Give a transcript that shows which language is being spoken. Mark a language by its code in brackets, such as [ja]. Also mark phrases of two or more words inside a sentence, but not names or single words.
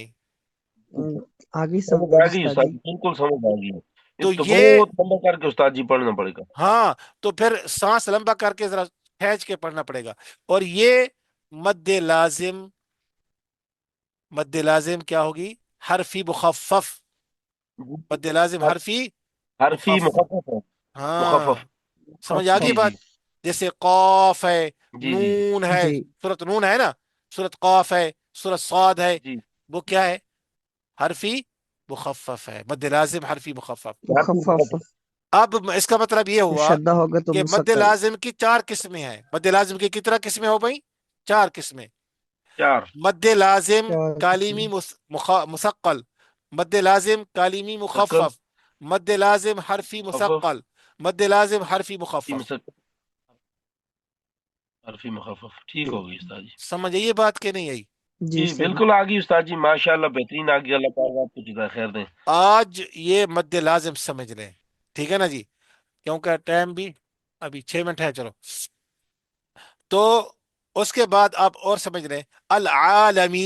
[ur] آگے سمجھ سمجھ آ گئی استاد استاد جی. جی، بالکل سمجھ آ گئی. تو یہ تو یہ بہت لمبا کر کے استاد جی پڑھنا پڑے گا. ہاں تو پھر سانس لمبا کر کے ذرا کھینچ کے پڑھنا پڑے گا. اور یہ مد لازم، مد لازم کیا ہوگی؟ حرفی مخفف. مد لازم حرفی حرفی مخفف. مخفف ہے ہاں مخفف سمجھ آ گئی جی مخفف. بات. جی جیسے قاف ہے، جی جی نون ہے، جی. سورت نون ہے نا، سورت قاف ہے، سورت صاد ہے، جی وہ کیا ہے؟ حرفی مخفف ہے. مد لازم حرفی مخفف. حرفی مخفف. مخفف اب اس کا مطلب یہ ہوا شدہ ہوگا تو کہ مد مسکل. لازم کی 4 قسمیں ہیں. مد لازم کی کتنا قسمیں ہو گئی؟ 4 قسمیں. 4 مد لازم 4 کالیمی قسم. مثقل، مد لازم کالیمی مسکل مخفف، مد لازم حرفی مخفف مثقل، مد لازم حرفی مخفف. مسکل حرفی مخفف. ٹھیک ہوگی استاد جی. سمجھ یہ بات کہ نہیں آئی؟ جی جی استاد جی. بالکل آ گئی استاد جی، ماشاء اللہ بہترین آ گئی. اللہ پاک آپ کو جزائے خیر دیں. آج یہ مد لازم سمجھ لیں، ٹھیک ہے نا جی، کیونکہ ٹائم بھی ابھی 6 منٹ ہے. چلو تو اس کے بعد آپ اور سمجھ لیں العالمین.